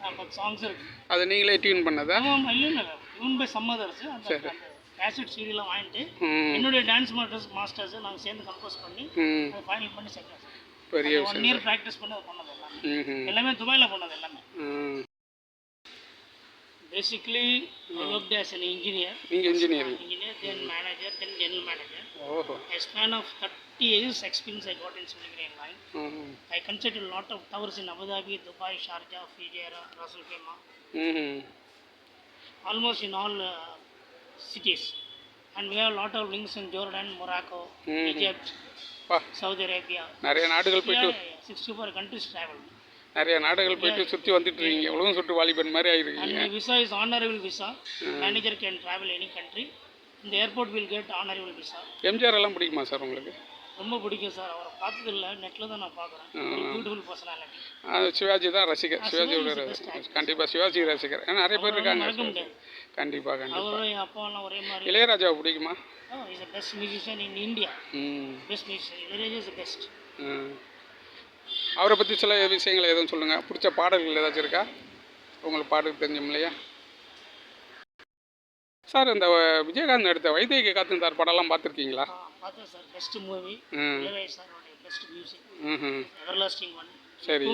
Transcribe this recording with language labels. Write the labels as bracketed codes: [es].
[ta] 10 songs இருக்குது. அதை நீங்களே டியூன் பண்ணதா? இல்லை டியூன் பை சம்மதர்ஸ். அந்த கேசட் சீடிலாம் வாங்கிட்டு என்னுடைய டான்ஸ் மாஸ்டர்ஸ் நாங்கள் சேர்ந்து கம்போஸ் பண்ணி அதை ஃபைனல் பண்ணி செஞ்சோம். பெரிய 1 இயர் ப்ராக்டிஸ் பண்ணி அதை பண்ணது எல்லாமே துபாயில் பண்ணது எல்லாமே. [en] Basically, I worked as an engineer. Engineer, then manager, then general manager. A span of 30 years experience I got in civil engineering line. I constructed a lot of towers in Abu Dhabi, Dubai, Sharjah, Fujairah, Ras Al Khaimah. Almost in all cities. And we have a lot of links in Jordan, Morocco, Egypt, Saudi Arabia. [ta] நிறைய நாடுகள் போயிட்டு [en] 64 countries traveled. [ta] நிறைய நாடுகள் போயிட்டு சுற்றி வந்துட்டு இருக்கீங்க. எவ்வளவு சுற்று வாலிபன் மாதிரி ஆகிருக்கீங்க. [en] And visa is honorable visa. Manager can travel any country. In the airport will get honorable visa. [ta] MGR எல்லாம் பிடிக்குமா சார் உங்களுக்கு? ரொம்ப பிடிக்கும் சார். அவரை பார்த்தது இல்லை, நெட்டில் தான் நான் பார்க்குறேன். Beautiful personality. சிவாஜி தான் ரசிகர். சிவாஜியோட கண்டிப்பாக சிவாஜி ரசிகர். ஏன்னா நிறைய பேர் இருக்காங்க. கண்டிப்பாக கண்டிப்பாக. அவரும் என் அப்பாவெல்லாம் ஒரே மாதிரி. இளையராஜாவை பிடிக்குமா? [en] Is a best musician in India. Best musician. [ta] Ilaiyaraaja [en] is the best. [ta] அவரை பற்றி சில விஷயங்களை எதுவும் சொல்லுங்கள். பிடிச்ச பாடல்கள் ஏதாச்சும் இருக்கா உங்களுக்கு? பாடல் தெரிஞ்சும் இல்லையா சார்? இந்த விஜயகாந்த் எடுத்த வைத்தியக்கு காத்திருந்தார் படம்லாம் பார்த்துருக்கீங்களா? பார்த்தேன் sir. Best movie. சாரோடைய best music. Everlasting one. சரி.